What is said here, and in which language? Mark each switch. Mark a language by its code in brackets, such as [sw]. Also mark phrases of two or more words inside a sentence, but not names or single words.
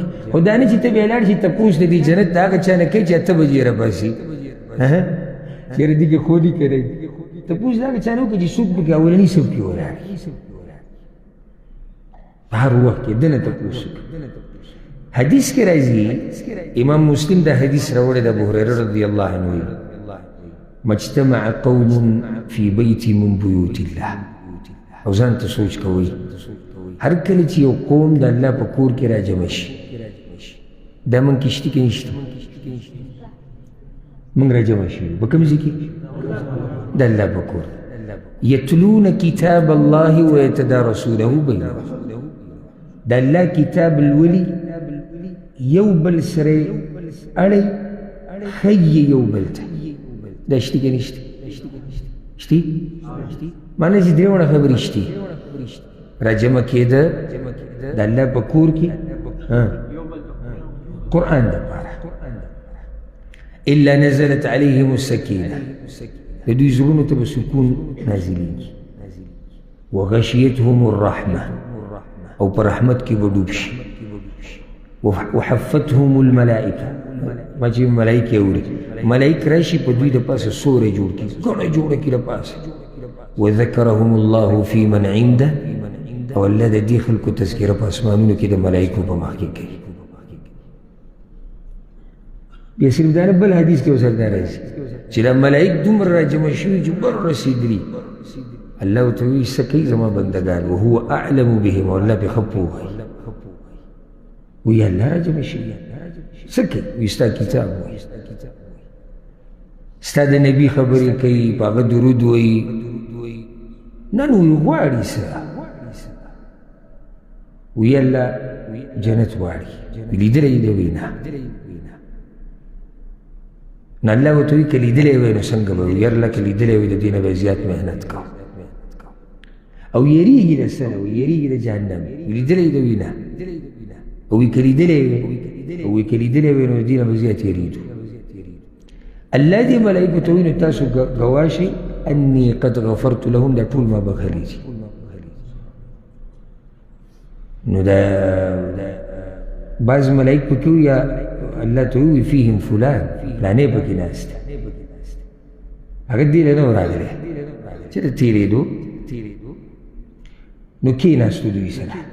[ps] خو دا نه چې ته بیا لاړ شي تپوس د دې جنت د هغه چا نه کوي چې 8 بجې راباسي چېرې دې کې خودي کوي تپوس د هغه چا نه وکړي چې څوک پکې اولني صف کې ولاړ په هر وخت کې ده نه تپوس وکړي. حدیث کې راځي امام مسلم دا حدیث راوړی د ابوهریره [ar] رضی الله عنه مجتمع قوم فی بیت من بیوت الله. [ps] او ځان ته سوچ کوئ هر کله چې یو قوم د الله په کور کې راجمع شي دا موږ کې شته که نشته؟ موږ راجمع شوي په کوم ځای کې؟ د الله په کور. [ar] یتلون کتاب الله ویتدارسونه بینهم. [ps] د الله کتاب الولي یو بل سره اړی ښیي یو بل ته. دا شته که نشته؟ شته؟ معنی چې درې وړه خبرې شته راجمع کېده د الله په کور کې قرآن دپاره. [ar] الا نزلت عليهم السکینه [ps] د دوی زړونو ته به سکون نازلېږي. [ar] وغشیتهم الرحمه [ps] او په رحمت کې به ډوب شي. [ar] وحفتهم الملائکه [ps] ما چې ملایکې اوري ملایک راشي په دوی د پاسه سوری جوړ کړي ګڼه جوړه کړي د پاسه. [ar] وذکرهم الله فی من عنده [ps] او الله د دې خلکو تذکره په اسمانونو کې د ملایکو په مخ کې کوي. بیا صرف دا نه بل حدیث کې ورسره دا راځي چې دا ملایک دومره راجمع شوي چې بر رسېدلي الله ورته وایي څه کوي زما بندګان [ar] وهو اعلم بهم [ps] او الله پرې ښه پوهوي. وایي الله راجمع شوي څه کوي؟ وایي ستا کتاب وایي ستا د نبي خبرې کوي په هغه درود وایي نن وایي غواړي څه وی الله جنت غواړي لیدلی دی وی نه نو الله ورته وایي که لیدلی وی نو څنګه به وي یرله که لیدلی وی د دې نه به زیات محنت کوو او یریږي د څه نه وي یریږي د جهنم لیدلی دی وی نه او وی که لیدلی وی او وی که لیدلی وی نو د دې نه به زیات یریږو. الله دې ملایکو ته وایي نو تاسو ګواه شئ [ar] انی قد غفرت لهم [ps] دا ټول ما بخښلي دي. نو دا بعض ملائک پکې یا الله ته وایي [ar] فیهم فلان [ps] فلانې پکې ناسته هغه دې له نه راغلی چې د تېرېدو نو کېناستو دوی سره.